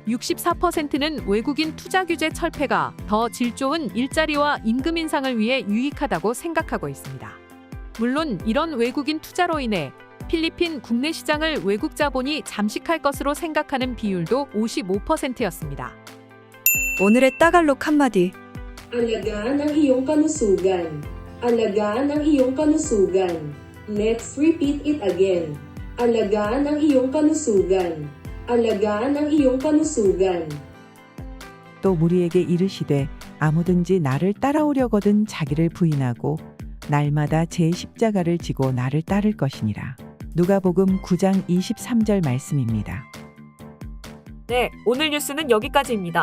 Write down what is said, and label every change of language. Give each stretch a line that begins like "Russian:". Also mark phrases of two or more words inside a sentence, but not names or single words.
Korean: 64%는 외국인 투자 규제 철폐가 더 질 좋은 일자리와 임금 인상을 위해 유익하다고 생각하고 있습니다. 물론 이런 외국인 투자로 인해 필리핀 국내 시장을 외국 자본이 잠식할 것으로 생각하는 비율도 55%였습니다. 오늘의 따갈록 한마디.
Filipino: Alagaan ang iyong kalusugan. Alagaan ang iyong kalusugan.
English: Let's repeat it again.
Filipino: Alagaan ang iyong kalusugan. Alagaan ang iyong kalusugan.
Korean: 또 무리에게 이르시되 아무든지 나를 따라오려거든 자기를 부인하고 날마다 제 십자가를 지고 나를 따를 것이니라. 누가복음 9장 23절 말씀입니다. 네, 오늘 뉴스는 여기까지입니다.